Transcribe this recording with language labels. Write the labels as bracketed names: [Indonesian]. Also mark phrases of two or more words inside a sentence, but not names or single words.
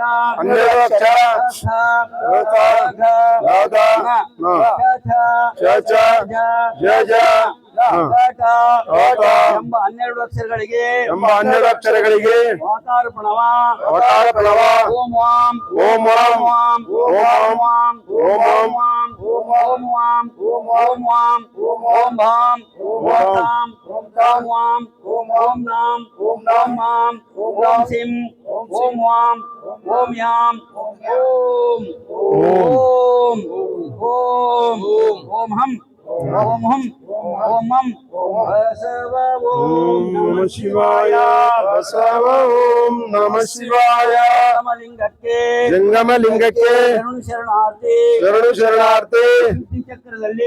[Kannada] 12 ಅಕ್ಷರ ಚ ಜ ಜ ಎಂಬ 12 ಅಕ್ಷರಗಳಿಗೆ ಎಂಬ 12 ಅಕ್ಷರಗಳಿಗೆ ವಾಕಾರ ಪ್ರಣವ ಅವತಾರ ಪ್ರಣವ [Sanskrit] ಓಂ ವಾಂ ಓಂ ವಾಂ ವಾಂ ಓಂ ವಾಂ ಓಂ ಓಂ ವಾಂ ಓಂ ವಾಂ ಓಂ ವಾಂ ಓಂ ಭಾಂ ಓಂ ಸಾಂ ಓಂ ವಾಂ ಓಂ ನಾಂ ಓಂ ಮಾಂ ಓಂ ಸಿಂ ಓಂ ವಾಂ ಓಂ ಯಾಂ ಓಂ ಓಂ ಓಂ ಓಂ ಹಂ ಓಂ ಹಂ ಓಂ ಮಂ ಬಸವ ಓಂ ನಮಃ ಶಿವಾಯ. ಬಸವ ಓಂ ನಮಃ ಶಿವಾಯ. [Kannada] ಜಂಗಮಲಿಂಗಕ್ಕೆ ಜಂಗಮಲಿಂಗಕ್ಕೆ ಶರಣಾರ್ಥಿ. ಶರಣು ಶರಣಾರ್ಥಿ. ಶಕ್ತಿ ಚಕ್ರದಲ್ಲಿ